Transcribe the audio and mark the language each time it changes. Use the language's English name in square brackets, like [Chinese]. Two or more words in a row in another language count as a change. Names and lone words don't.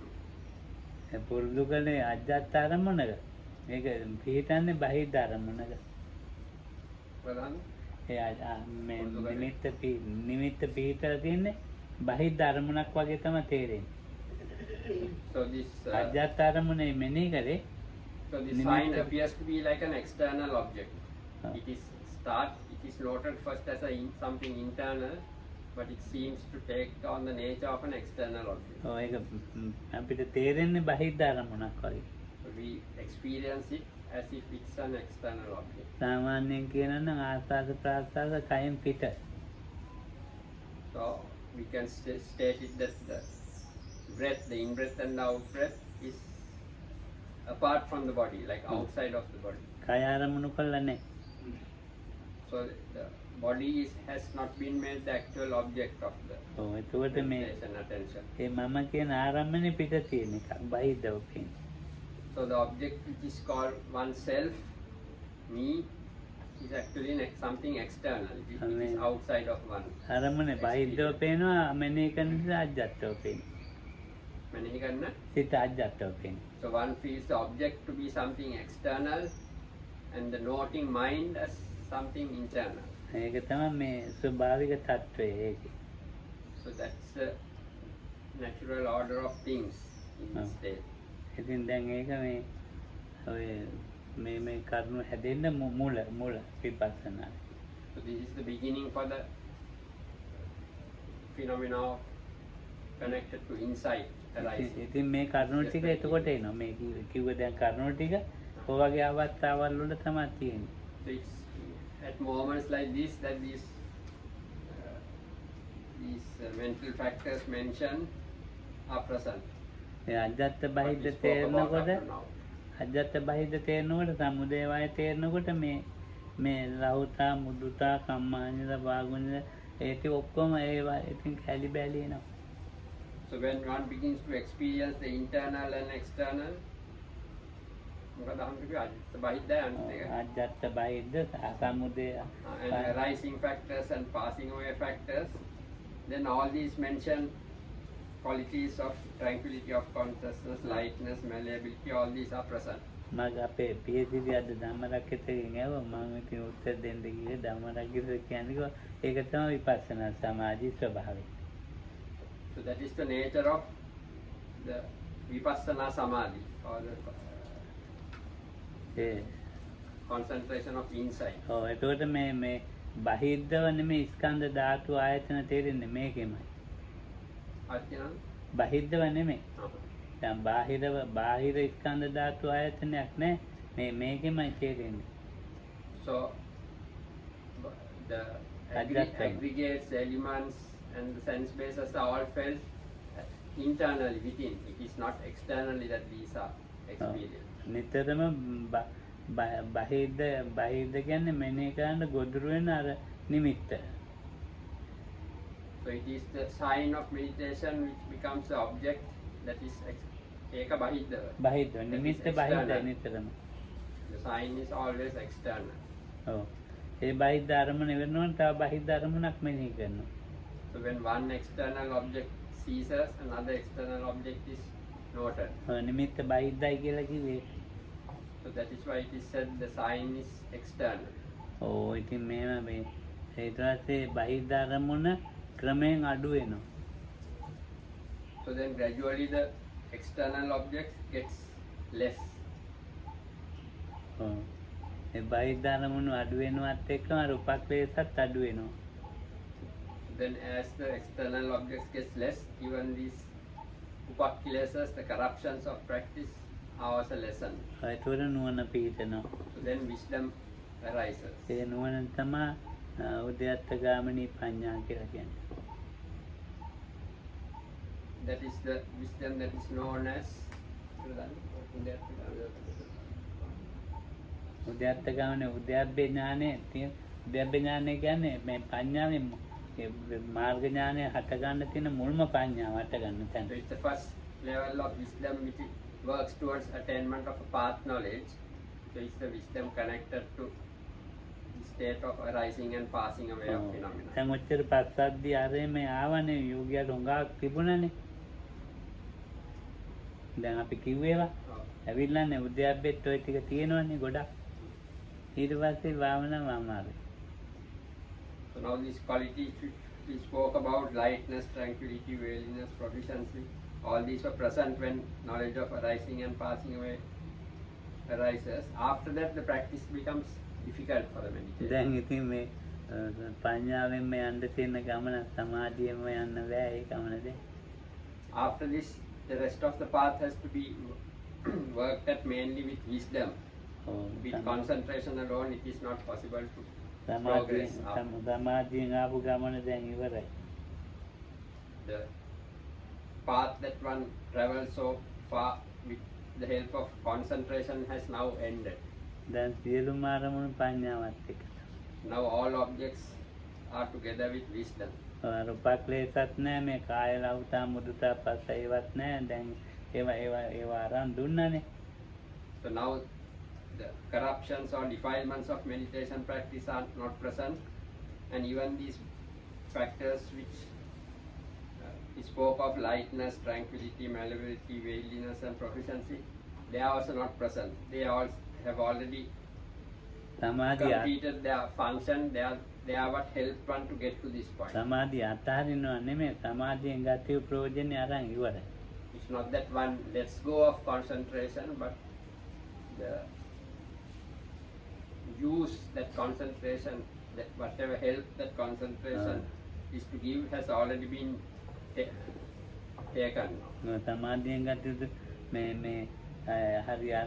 [Sinhala] ඒ පුරුදු කලේ අජ්ජත් අරමුණක. මේක පිළිටන්නේ බහිද්ද අරමුණක. Pradhan? මේ නිමිත්ත පිළිටලා තියන්නේ බහිද්ද අරමුණක් වගේ තමයි තේරෙන්නේ. [English] So this [Sinhala] අජ්ජත් අරමුණේ මෙනෙහි කරේ [English] so this Nimitta. sign appears to be like an external object. It is noted first as something internal, but it seems to take on the nature of an external object. [Sinhala] ඔව් ඒක අපිට තේරෙන්නේ බහිද්ද අරමුණක් වගේ. [English] So we experience it as if it's an external object. [Sinhala] සාමාන්‍යයෙන් කියනවා නම් ආස්වාද ප්‍රාස්වාද කයෙන් පිට. [English] So we can state it that the breath, the in-breath and the out-breath is apart from the body, like outside of the body. [Sinhala] කය අරමුණු කළා නැහැ. [English] So the body has not been made the actual object of the [Sinhala] ඔව් එතකොට මේ [English] meditation attention. [Sinhala] ඒ මම කියන ආරම්භනේ පිට තියෙන එකක් බහිද්දව පේන. [English] So the object which is called oneself, me, is actually something external. It is outside of one. [Sinhala] අරමුණේ බහිද්දව පේනවා මෙනෙහි කරන නිසා අජ්ජත්ව පේන. මෙනෙහි කරන. සිත අජ්ජත්ව පේන. [English] So one feels the object to be something external and the noting mind as something internal. [Sinhala] ඒක තමයි මේ ස්වභාවික తত্ত্বය ඒකේ. [English] So that's the natural order of things in this state. [Sinhala] ඉතින් දැන් ඒක මේ ඔය මේ කරුණු හැදෙන්න මූල විපස්සනා. So this is the beginning for the phenomena connected to insight arising. ඉතින් මේ කරුණු ටික එතකොට එනවා. මේ කිව්ව දැන් කරුණු ටික ඔය වගේ අවස්ථාවල් වල තමයි තියෙන්නේ. [English] So it's at moments like this that these mental factors mentioned are present. [Sinhala] ඒ අජත්ත [English] What [Sinhala] බහිද්ද [English] we spoke about up [Sinhala] තේරෙනකොට [English] to now. [Sinhala] අජත්ත බහිද්ද තේරෙනකොට සමුදය වය තේරෙනකොට මේ ලහුතා මුදුතා කම්මානිද වාගුනිද ඒටි ඔක්කොම ඒවා ඉතින් කැලි බැලි එනවා. [English] So when one begins to experience the internal and external, [Sinhala] මොකද අහන්නේ බහිද්දයි අනිත් එක. අජත්ත බහිද්ද සමුදය [English] And arising factors and passing away factors, then all these mentioned qualities of tranquility of consciousness, lightness, malleability, all these are present. [Sinhala] මග අපේ PhD අද ධම්මරක්කිතකින් ඇහුවා මම ඉතින් උත්තර දෙන්න ගියේ ධම්මරක්කිත කියන්නේ ඒක තමයි විපස්සනා සමාධි ස්වභාවය. [English] So that is the nature of the [Pali] vipassana samadhi [English] or the [Sinhala] ඒ [English] concentration of insight. [Sinhala] ඔව් එතකොට මේ බහිද්දව නෙමෙයි ස්කන්ධ ධාතු ආයතන තේරෙන්නේ මේකෙමයි. Arjuna? බහිද්දව නෙමෙයි. දැන් බාහිර ස්කන්ධ ධාතු ආයතනයක් නෑ මේකෙමයි තේරෙන්නේ. [English] So the aggregates, elements and the sense bases are all felt internally within. It is not externally that these are experienced. [Sinhala] නිතරම බහිද්ද කියන්නේ මෙනෙහි කරන්න ගොදුරු වෙන අර නිමිත්ත. [English] So it is the sign of meditation which becomes the object that is [Sinhala] ඒක බහිද්ද. බහිද්ද නිමිත්ත බහිද්දයි නිතරම. [English] The sign is always external. [Sinhala] ඔව්. ඒ බහිද්ද අරමුණ වෙනවනම් තව බහිද්ද අරමුණක් මෙනෙහි කරනවා. [English] So when one external object ceases, another external object is noted. [Sinhala] නිමිත්ත බහිද්දයි කියලා කිව්වේ. [English] So that is why it is said the sign is external. [Sinhala] ඕ ඉතින් මේව මේ ඊට පස්සේ බහිද්ද අරමුණ ක්‍රමයෙන් අඩු වෙනවා. [English] So then gradually the external object gets less. [Sinhala] ඔව්. ඒ බහිද්ද අරමුණු අඩු වෙනවත් එක්කම අර උපක්ලේශත් අඩු වෙනවා. [English] Then as the external objects gets less, even these upakilesas, the corruptions of practice are also lessened. [Sinhala] ඒතකොට නුවණ පිහිටනවා. [English] So then wisdom arises. [Sinhala] ඒ නුවණ තමයි උද්‍යත්ත ගාමිනී ප්‍රඥා කියලා කියන්නේ. [English] That is the wisdom that is known as [Sinhala] උද්‍යත්ත ගාමිනී උද්‍යප්පේ ඥානෙ තියෙන උද්‍යප්පේ ඥානෙ කියන්නේ මේ ප්‍රඥාවේ මාර්ග ඥානය හට ගන්න තියෙන මුල්ම ප්‍රඥාව හට ගන්න තැන. [English] So it's the first level of wisdom which works towards attainment of a path knowledge, so is the wisdom connected to the state of arising and passing away of phenomena. [Sinhala] දැන් ඔච්චර පස්සද්ධිය ආරෙමේ ආවනේ යෝගියාට හොඟක් තිබුණානේ. දැන් අපි කිව්වේවා ඇවිල්ලානේ උද්‍යාප්පෙත් ඔය ටික තියෙනවනේ ගොඩක්. ඊට පස්සේ භාවනාව අමාරුයි. [English] So now these qualities which we spoke about, lightness, tranquility, veiliness, proficiency, all these were present when knowledge of arising and passing away arises. After that the practice becomes difficult for the meditator. [Sinhala] දැන් ඉතින් මේ පඤ්ඤාවෙන්ම යන්න තියෙන ගමන සමාධියෙන්ම යන්න බෑ ඒ ගමනද? [English] After this, the rest of the path has to be worked at mainly with wisdom. With concentration alone, it is not possible to progress up. [Sinhala] සමාධියෙන් ආපු ගමන දැන් ඉවරයි. [English] The path that one travels so far with the help of concentration has now ended. [Sinhala] දැන් සියලුම අරමුණු පඤ්ඤාවත් එක්ක. [English] Now all objects are together with wisdom. [Sinhala] රූපක්ලේශත් නැහැ මේ කාය ලෞතා මුදුතා පස්ස ඒවත් නැහැ දැන් ඒවා අරන් දුන්නානේ. [English] So now the corruptions or defilements of meditation practice are not present, and even these factors which we spoke of, lightness, tranquility, malleability, veiliness and proficiency, they are also not present. They all have already [Sinhala] සමාධිය [English] completed their function. They are what helped one to get to this point. [Sinhala] සමාධිය අතහරිනව නෙමෙයි සමාධියෙන් ගතිය ප්‍රයෝජනේ අරන් ඉවරයි. [English] It's not that one lets go of concentration, but the use that concentration, that whatever help that concentration is to give has already been taken. [Sinhala] සමාධියෙන් ගතිය මේ හරි අරන්